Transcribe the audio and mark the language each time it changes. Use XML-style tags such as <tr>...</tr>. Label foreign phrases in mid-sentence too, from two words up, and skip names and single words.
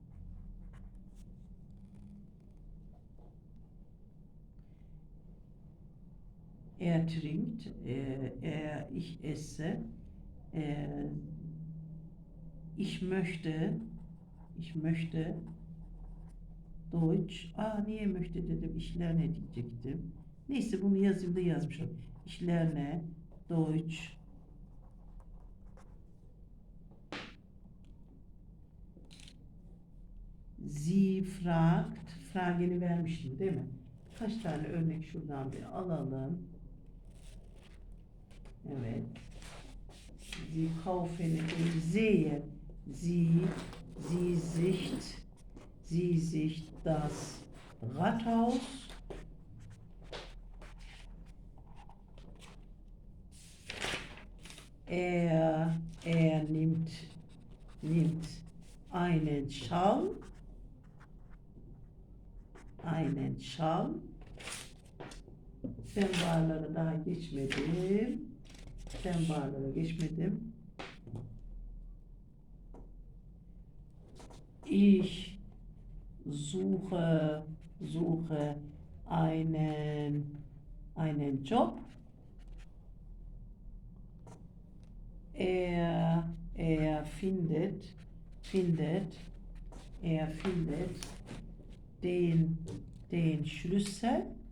<de>Ich esse, ich möchte Deutsch,</de> <tr>niye möchte dedim,</tr> <de>ich lerne diyecektim.</de> <tr>Neyse, bunu yazayım da yazmışım.</tr> <de>Ich lerne Deutsch. Sie fragt,</de> <tr>frageni vermiştim değil mi? Kaç tane örnek şuradan bir alalım. Evet.</tr> <de>Sie kaufen, sehe, sie sicht das Rathaus. Er nimmt einen Schal.</de> <tr>Sembarlara daha geçmedim.</tr> <de>Ich suche einen Job. Er findet den Schlüssel.</de>